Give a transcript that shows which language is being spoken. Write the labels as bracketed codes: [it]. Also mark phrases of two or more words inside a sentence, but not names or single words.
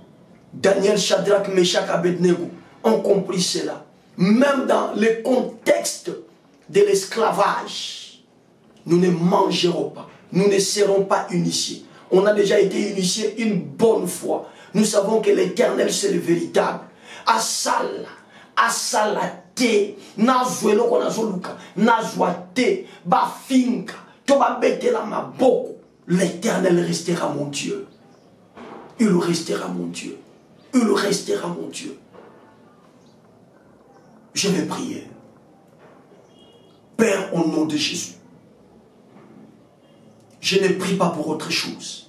[fr] Daniel, Shadrach, Meshach, Abednego ont compris cela. Même dans le contexte de l'esclavage, nous ne mangerons pas, nous ne serons pas initiés. On a déjà été initiés une bonne fois. Nous savons que l'Éternel, c'est le véritable. [ln] Asala, asalate, nazuelo konazoluka, nazuate, bafinka, tobabetela maboko. [fr] L'Éternel restera mon Dieu. Il restera mon Dieu. Il restera mon Dieu. Je vais prier. Père, au nom de Jésus, je ne prie pas pour autre chose.